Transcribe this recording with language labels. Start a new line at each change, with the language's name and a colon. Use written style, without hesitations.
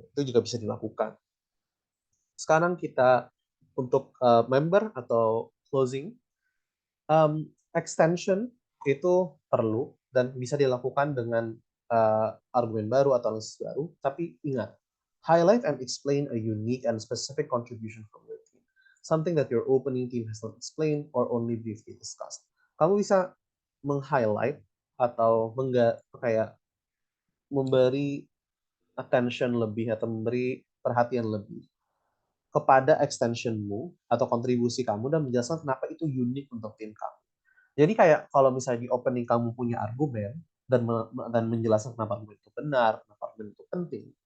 Indonesian: Itu juga bisa dilakukan. Sekarang kita untuk member atau closing, extension itu perlu dan bisa dilakukan dengan argumen baru atau analisis baru. Tapi ingat,
English: highlight and explain a unique and specific contribution from your team. Something that your opening team has not explained or only briefly discussed.
Indonesian: Kamu bisa meng-highlight atau kayak memberi attention lebih atau memberi perhatian lebih kepada extensionmu atau kontribusi kamu dan menjelaskan kenapa itu unik untuk tim kamu. Jadi kayak kalau misalnya di opening kamu punya argumen dan menjelaskan kenapa argumen itu benar, kenapa argumen itu penting.